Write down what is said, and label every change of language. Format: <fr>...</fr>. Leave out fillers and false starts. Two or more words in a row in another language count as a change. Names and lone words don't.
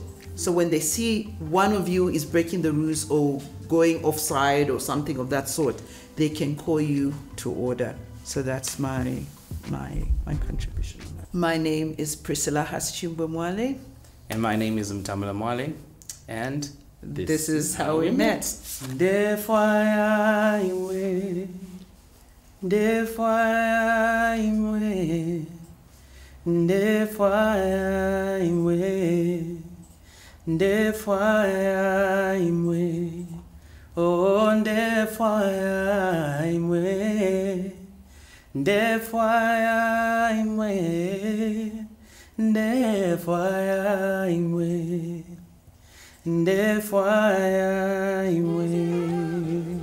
<en>So when they see one of you is breaking the rules or going offside or something of that sort, they can call you to order. So that's my contribution on that. My name is Priscilla Mwale. And my name is Mutamula Mwale. And this is how we met. Therefore I wait</en> <bem>Ndefwaya imwe, ndefwaya imwe, ndefwaya imwe, oh ndefwaya imwe, ndefwaya imwe, ndefwaya imwe, ndefwaya imwe.</bem>